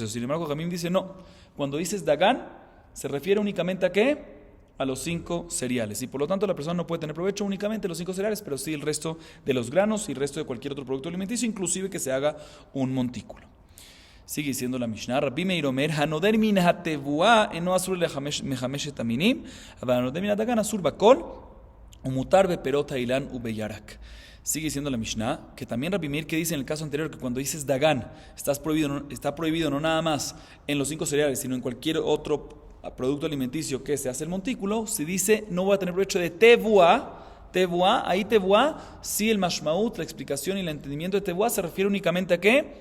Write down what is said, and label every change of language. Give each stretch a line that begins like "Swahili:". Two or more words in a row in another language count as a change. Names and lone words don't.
Spanish: Sin embargo, Jamim dice no, cuando dices Dagan se refiere únicamente a ¿qué? A los 5 cereales. Y por lo tanto la persona no puede tener provecho únicamente de los 5 cereales, pero sí el resto de los granos y el resto de cualquier otro producto alimenticio, inclusive que se haga un montículo. Sigue diciendo la Mishnah,
Hebrew: רבי מאיר אומר הנודר מן התבואה אינו אסור בחמשת המינים הנודר מן הדגן אסור בכל ומותר בפירות האילן ובירק.
Spanish: Sigue diciendo la Mishnah, que también Rabbi Meir, que dice en el caso anterior, que cuando dices Dagan, está prohibido no nada más en los 5 cereales, sino en cualquier otro producto alimenticio que se hace el montículo, se dice no voy a tener provecho de tevuá, ahí tevuá, sí el mashmaut, la explicación y el entendimiento de tevuá se refiere únicamente a ¿qué?